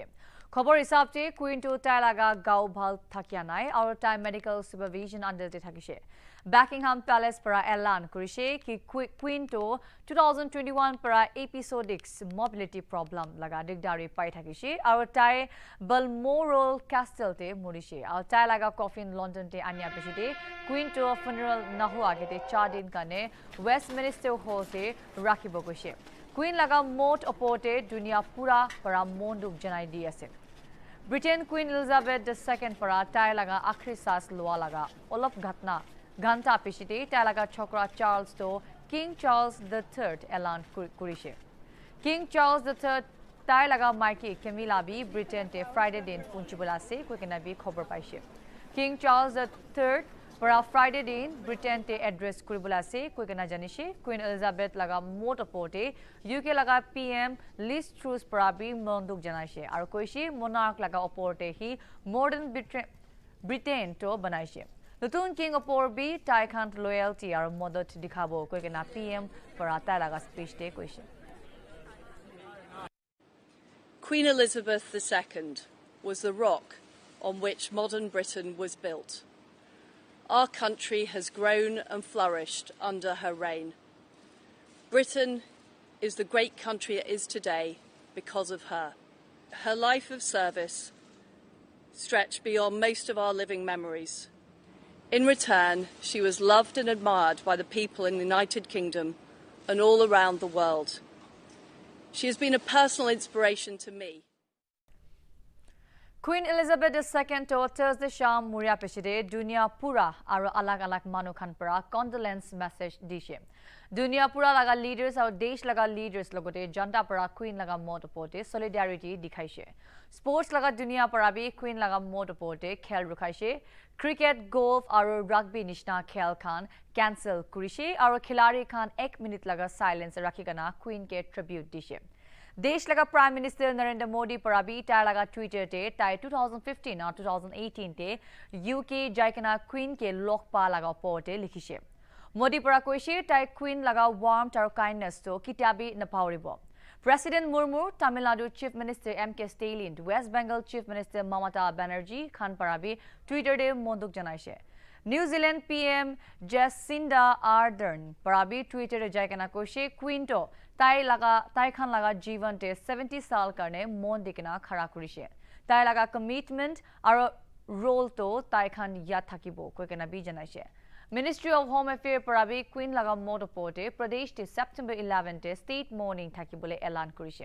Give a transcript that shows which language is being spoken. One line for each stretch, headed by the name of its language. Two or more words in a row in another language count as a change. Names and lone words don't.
Naga Pidgin: Khobor hisab te Queen to tai laga gau bhal thakia nai aur tai
English: medical supervision
Naga Pidgin: under te thakise. Buckingham Palace para elan kurise ki Queen to 2021 para
English: episodic mobility problem
Naga Pidgin: laga digdari pai thakise aur tai Balmoral Castle te murise aur tai laga coffin London te anya peshite Queen to funeral nahu agete 4 din kane Westminster Hall te rakhibo goise. Queen laga mot oporte dunia pura para monduk janai di ase. Britain Queen Elizabeth II para tai laga akhri saas lua laga olop ghatna Ganta pishite talaga chokra Charles to King Charles III elan kurishe. King Charles III talaga Mikey Camilla bi Britain te Friday din punchibula se kwekena bi khobor paise. King Charles III para Friday din Britain te address kuribula se kwekena janishe. Queen Elizabeth laga motopote UK laga PM Liz Truss para bi monduk janaise aru koishi monarch laga oporte hi
English: modern Britain
Naga Pidgin: to banaise. Nutun King opor bi Taikant loyalty aru modot dikhabo koikena PM para tai laga speech te koise.
English: Queen Elizabeth II was the rock on which modern Britain was built. Our country has grown and flourished under her reign. Britain is the great country it is today because of her. Her life of service stretched beyond most of our living memories. In return, she was loved and admired by the people in the United Kingdom and all around the world. She has been a personal inspiration to me.
Naga Pidgin: Queen Elizabeth II to Thursday sham muria peshide dunia pura aru alag manu khan para
English: condolence message
Naga Pidgin: dishe. Dunia pura laga leaders aru desh laga leaders logote janta para Queen laga mot oporte solidarity dikhaise. Sports laga dunia para bi Queen laga mot oporte khel rukhaise. Cricket, golf aru rugby nishna khel khan cancel kurise aru khilari khan 1 minute laga silence rakhigana Queen ke tribute dishe. Desh laga Prime Minister Narendra Modi parabi tai laga Twitter te tai 2015 or 2018 te UK jaikana Queen ke lokpa laga porte likhise. Modi para koise tai Queen laga warmth aru kindness to kitabi napauribo. President Murmu, Tamil Nadu Chief Minister M.K. Stalin, West Bengal Chief Minister Mamata Banerjee, Khan Parabi, Twitter de monduk janaise. New Zealand PM Jacinda Ardern, Parabi Twitter de jaikana koshe Quinto, Tai Khan laga jivan te 70 sal karne mon dikina khara kurise. Tai laga commitment aro role to Tai Khan ya thakibo koikena bi janaise. Ministry of Home Affairs Parabi Queen laga motopote Pradesh te September 11 te
English: state mourning
Naga Pidgin: thakibole elan kurise.